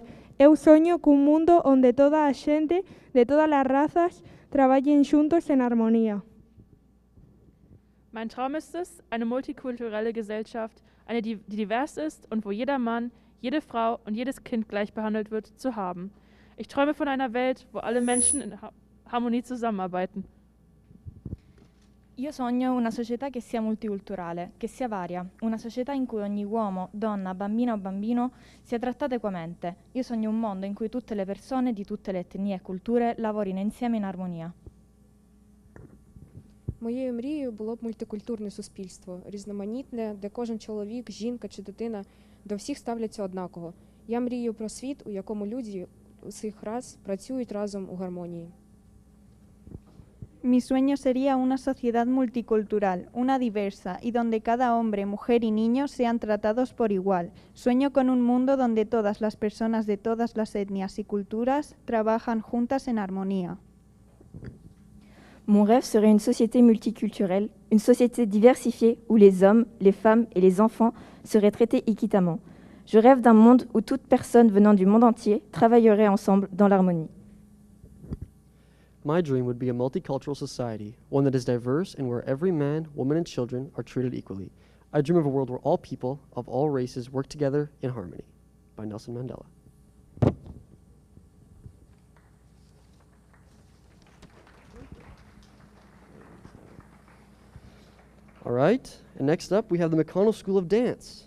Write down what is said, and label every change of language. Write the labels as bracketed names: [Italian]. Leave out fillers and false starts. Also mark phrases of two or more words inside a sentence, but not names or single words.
[Galician] Eu soño cun mundo onde toda a xente de todas as razas traballen xuntos en armonía. [German] Mein Traum ist es, eine multikulturelle Gesellschaft, eine, die divers ist und wo jeder Mann, jede Frau und jedes Kind gleich behandelt wird, zu haben. Ich träume von einer Welt, wo alle Menschen in Harmonie zusammenarbeiten. [Italian] Io sogno una società che sia multiculturale, che sia varia, una società in cui ogni uomo, donna, bambina o bambino sia trattato equamente. Io sogno un mondo in cui tutte le persone di tutte le etnie e culture lavorino insieme in armonia. [Ukrainian] Моєю мрією було б мультикультурне суспільство, різноманітне, де кожен чоловік, жінка чи дитина до всіх ставляться однаково. Я мрію про світ, у якому люди усіх рас працюють разом у гармонії. [Spanish] Mi sueño sería una sociedad multicultural, una diversa, y donde cada hombre, mujer y niño sean tratados por igual. Sueño con un mundo donde todas las personas de todas las etnias y culturas trabajan juntas en armonía. [French] Mon rêve serait une société multiculturelle, une société diversifiée où les hommes, les femmes et les enfants seraient traités équitablement. Je rêve d'un monde où toute personne venant du monde entier travaillerait ensemble dans l'harmonie. [English] My dream would be a multicultural society, one that is diverse and where every man, woman, and children are treated equally. I dream of a world where all people of all races work together in harmony. By Nelson Mandela. All right, and next up we have the McConnell School of Dance.